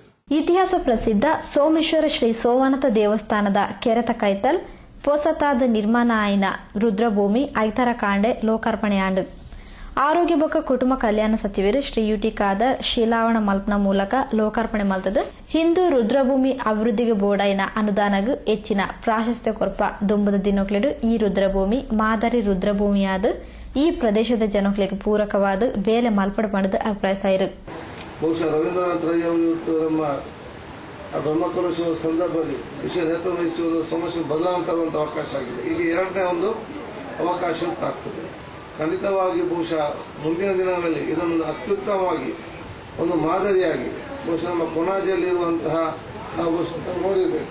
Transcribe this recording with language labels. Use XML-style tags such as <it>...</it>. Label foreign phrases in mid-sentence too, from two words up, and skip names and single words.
<tcy>ಇತಿಹಾಸ ಪ್ರಸಿದ್ಧ ಸೋಮೇಶ್ವರ ಶ್ರೀ ಸೋಮನಾಥ ದೇವಸ್ಥಾನದ ಕೆರೆತ ಕೈತಲ್ ಹೊಸತಾದ ನಿರ್ಮಾಣ ಆಯಿನ ರುದ್ರಭೂಮಿ ಐತರ ಕಾಂಡೆ ಲೋಕಾರ್ಪಣೆ ಆಂಡು ಆರೋಗ್ಯ ಬೊಕ್ಕ ಕುಟುಂಬ ಕಲ್ಯಾಣ ಸಚಿವರು ಶ್ರೀ ಯುಟಿ ಖಾದರ್ ಶಿಲಾವಣ ಮಲ್ಪನ ಮೂಲಕ ಲೋಕಾರ್ಪಣೆ ಮಲ್ತದು. ಹಿಂದೂ ರುದ್ರಭೂಮಿ ಅಭಿವೃದ್ಧಿಗೆ ಬೋರ್ಡಾಯಿನ ಅನುದಾನಗೂ ಹೆಚ್ಚಿನ ಪ್ರಾಶಸ್ತ್ಯ ಕೊರಪ ದುಂಬದ ದಿನಕ್ಲೆಡು ಈ ರುದ್ರಭೂಮಿ ಮಾದರಿ ರುದ್ರಭೂಮಿಯಾದ ಈ ಪ್ರದೇಶದ ಜನಕ್ಲೆಗೆ ಪೂರಕವಾದ ಬೇಲೆ ಮಲ್ಪಡ ಮಾಡಿದ ಅಭಿಪ್ರಾಯ.</tcy> <kn>ಬಹುಶಃ ರವೀಂದ್ರನಾಥ್ ರೈ ಅವರು ಇವತ್ತು ನಮ್ಮ ಬ್ರಹ್ಮಕಲಶೋತ್ಸವ ಸಂದರ್ಭದಲ್ಲಿ ವಿಷಯ ನೇತೃತ್ವ ವಹಿಸುವುದು ಸಮಸ್ಯೆ ಬದಲಾವಣೆ ತರುವಂತ ಅವಕಾಶ ಆಗಿದೆ. ಈಗ ಎರಡನೇ ಒಂದು ಅವಕಾಶ ಆಗ್ತದೆ. ಖಂಡಿತವಾಗಿ ಬಹುಶಃ ಮುಂದಿನ ದಿನಗಳಲ್ಲಿ ಇದನ್ನು ಅತ್ಯುತ್ತಮವಾಗಿ ಒಂದು ಮಾದರಿಯಾಗಿ ಬಹುಶಃ ನಮ್ಮ ಕೊಣಾಜಿಯಲ್ಲಿರುವಂತಹ ನಾವು ನೋಡಿರಬೇಕು.</kn>